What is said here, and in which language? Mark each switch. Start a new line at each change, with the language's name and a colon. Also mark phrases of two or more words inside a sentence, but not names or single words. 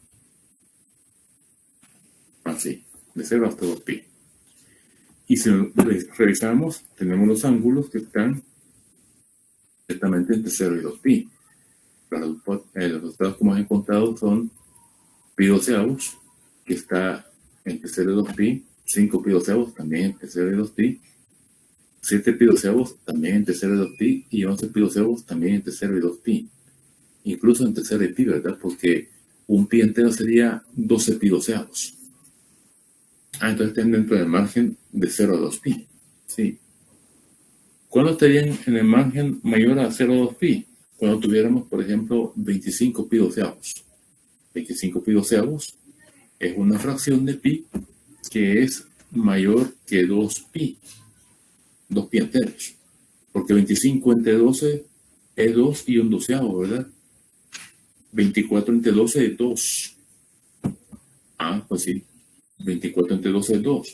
Spanish: Así, de 0 hasta 2pi. Y si revisamos, tenemos los ángulos que están exactamente entre 0 y 2pi. Los resultados que hemos encontrado son pi doceavos, que está entre 0 y 2pi, 5 pi doceavos también entre 0 y 2pi, 7 pi doceavos también entre 0 y 2pi, y 11 pi doceavos también entre 0 y 2pi. Incluso entre 0 y pi, ¿verdad? Porque un pi entero sería 12 pi doceavos. Entonces están dentro del margen de 0 a 2pi. Sí. ¿Cuándo estarían en el margen mayor a 0 a 2pi? Cuando tuviéramos, por ejemplo, 25 pi doceavos. 25 pi doceavos es una fracción de pi que es mayor que 2pi. 2pi enteros. Porque 25 entre 12 es 2 y un doceavo, ¿verdad? 24 entre 12 es 2. Pues sí. 24 entre 12 es 2.